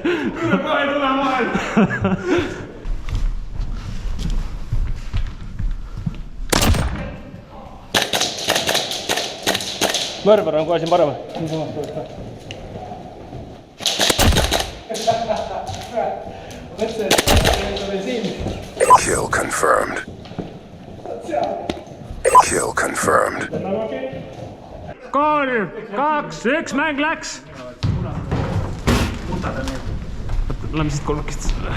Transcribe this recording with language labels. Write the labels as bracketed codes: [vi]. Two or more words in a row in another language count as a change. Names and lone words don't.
[et] Kohe ei tule vahel. Mõrvar on kohe siin parem. [en] Kill confirmed. Kill confirmed. [et] 3, 2, 1, mäng läks! Lähme siit kolmekest.